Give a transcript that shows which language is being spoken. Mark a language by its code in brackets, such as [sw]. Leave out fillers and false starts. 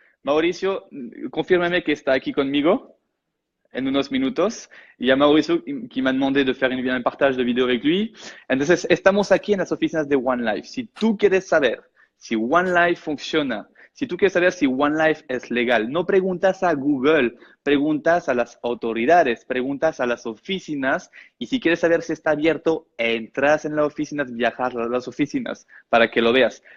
[es] Mauricio, confírmame que está aquí conmigo en unos minutos. [fr] Y a Mauricio qui m'a demandé de faire un partage de vidéo avec lui. [es] Entonces, estamos aquí en las oficinas de One Life. Si tú quieres saber si One Life funciona, Si tú quieres saber si OneLife es legal, no preguntas a Google, preguntas a las autoridades, preguntas a las oficinas y si quieres saber si está abierto, entras en las oficinas, viajas a las oficinas para que lo veas.